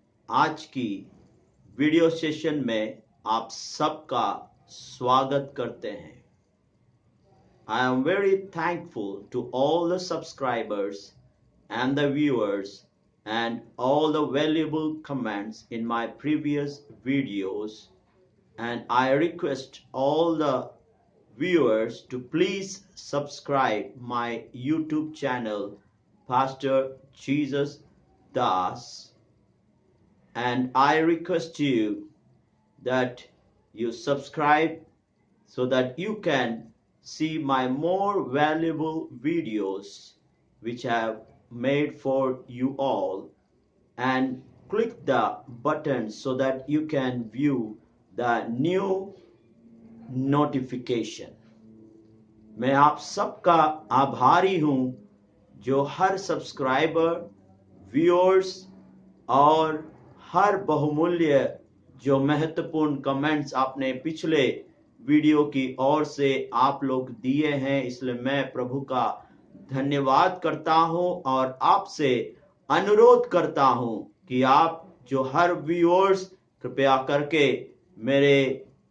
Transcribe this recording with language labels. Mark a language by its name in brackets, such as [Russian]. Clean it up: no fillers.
[Hindi] आज की video session में आप सबका स्वागत करते हैं. [English] I am very thankful to all the subscribers and the viewers and all the valuable comments in my previous videos, and I request all the viewers to please subscribe my YouTube channel Pastor Jesus Das, and I request you that you subscribe so that you can see my more valuable videos which I have made for you all, and click the button so that you can view the new notification. [Hindi] मैं आप सबका आभारी हूं जो हर subscriber, viewers और हर बहुमूल्य जो महत्वपूर्ण कमेंट्स आपने पिछले वीडियो की ओर से आप लोग दिए हैं, इसलिए मैं प्रभु का धन्यवाद करता हूं और आपसे अनुरोध करता हूं कि आप जो हर व्यूअर्स कृपया करके मेरे